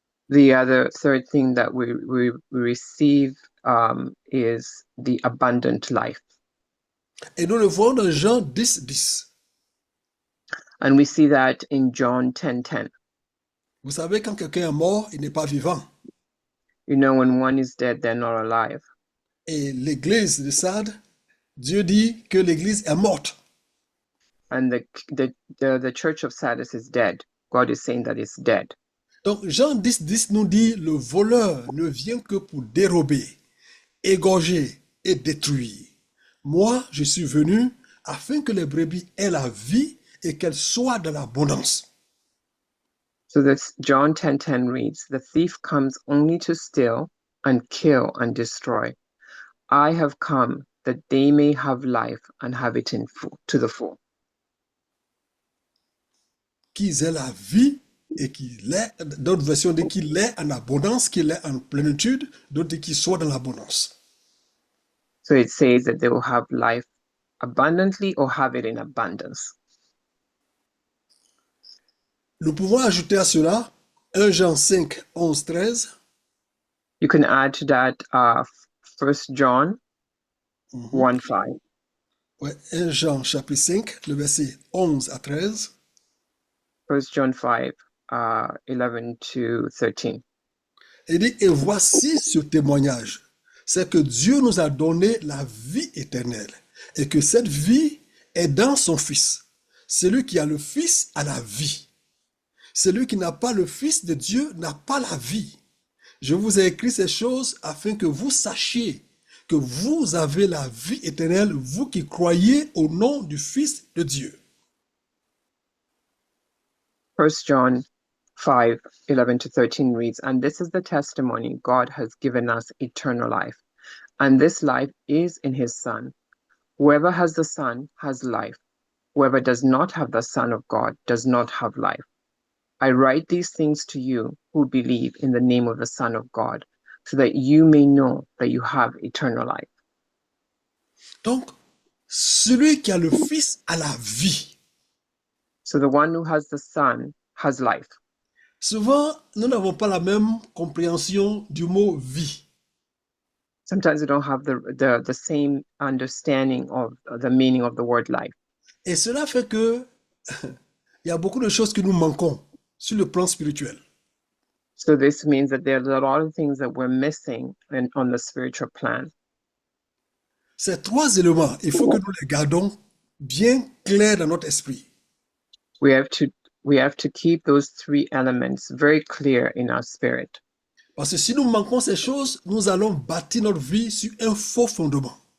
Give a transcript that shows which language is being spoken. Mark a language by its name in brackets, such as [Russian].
[English] The other third thing that we receive is the abundant life. [French] Et nous le voyons dans Jean 10, 10. [English] And we see that in John 10:10. [French] Vous savez, quand quelqu'un est mort, il n'est pas vivant. [English] You know, when one is dead, they're not alive. [French] Et l'église de Sardes, Dieu dit que l'église est morte. [English] And the church of Sardis is dead. God is saying that it's dead. [French] Donc Jean 10, 10 nous dit, le voleur ne vient que pour dérober, égorger et détruire. Moi, je suis venu afin que les brebis aient la vie et qu'elles soient dans l'abondance. [English] So that's John 10:10 reads, "The thief comes only to steal and kill and destroy. I have come that they may have life and have it to the full." [French] Qu'ils aient la vie et qu'il est, d'autres versions disent qu'il est en abondance, qu'il est en plénitude, d'autres disent qu'il soit dans l'abondance. [English] So it says that they will have life abundantly or have it in abundance. [French] Nous pouvons ajouter à cela 1 Jean 5, 11, 13. [English] You can add to that 1 John 1:5. [French] Ouais, 1 Jean chapitre 5, le verset 11 à 13. [English] 1 John 5, 11 to 13. [French] Il dit, et voici ce témoignage, c'est que Dieu nous a donné la vie éternelle et que cette vie est dans son Fils. Celui qui a le Fils a la vie. Celui qui n'a pas le Fils de Dieu n'a pas la vie. Je vous ai écrit ces choses afin que vous sachiez que vous avez la vie éternelle, vous qui croyez au nom du Fils de Dieu. [English] 1 John 5, 11 to 13 reads, "And this is the testimony God has given us, eternal life. And this life is in his Son. Whoever has the Son has life. Whoever does not have the Son of God does not have life. I write these things to you who believe in the name of the Son of God, so that you may know that you have eternal life." [French] Donc, celui qui a le Fils a la vie. [English] So the one who has the Son has life. [French] Souvent, nous n'avons pas la même compréhension du mot vie. [English] Sometimes we don't have the same understanding of the meaning of the word life. [French] Et cela fait que il y a beaucoup de choses que nous manquons sur le plan spirituel. [English] So this means that there's a lot of things that we're missing on the spiritual plan. [French] Ces trois éléments, il faut que nous les gardons bien clairs dans notre esprit. [English] We have to keep those three elements very clear in our spirit. [French] Parce que si nous manquons ces choses, nous allons bâtir notre vie sur un faux fondement.